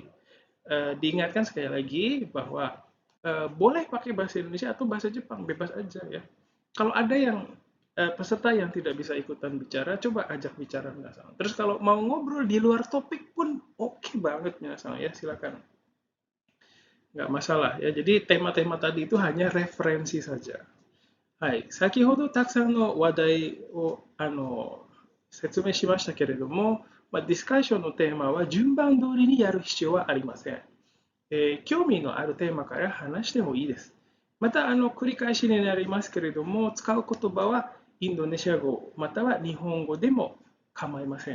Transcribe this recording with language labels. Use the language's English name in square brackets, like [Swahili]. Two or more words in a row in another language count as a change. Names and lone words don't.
[Indonesian] Diingatkan sekali lagi bahwa boleh pakai bahasa Indonesia atau bahasa Jepang, bebas aja ya. Kalau ada yang peserta yang tidak bisa ikutan bicara, coba ajak bicara minasan. Terus kalau mau ngobrol di luar topik pun oke banget minasan ya, silakan. Nggak masalah ya. Jadi tema-tema tadi itu hanya referensi saja. [Japanese] はい、先ほどたくさんの話題を説明しましたけれども、ディスカッションのテーマは順番通りにやる必要はありません。興味のあるテーマから話してもいいです。また繰り返しになりますけれども、使う言葉はインドネシア語または日本語でも構いません。